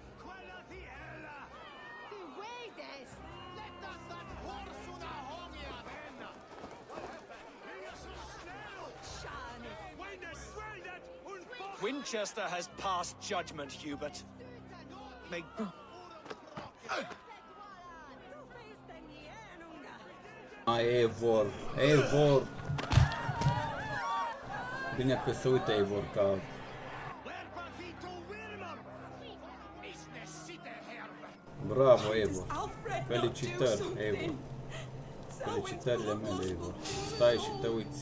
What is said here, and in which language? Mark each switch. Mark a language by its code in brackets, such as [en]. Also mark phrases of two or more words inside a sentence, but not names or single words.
[en] Winchester has passed judgment, Hubert. May... Eivor, Eivor. [ro] Bine că se uită Eivor ca... Bravo, Eivor. Felicitări, Eivor. Felicitările mele, Eivor. Stai și te uiți.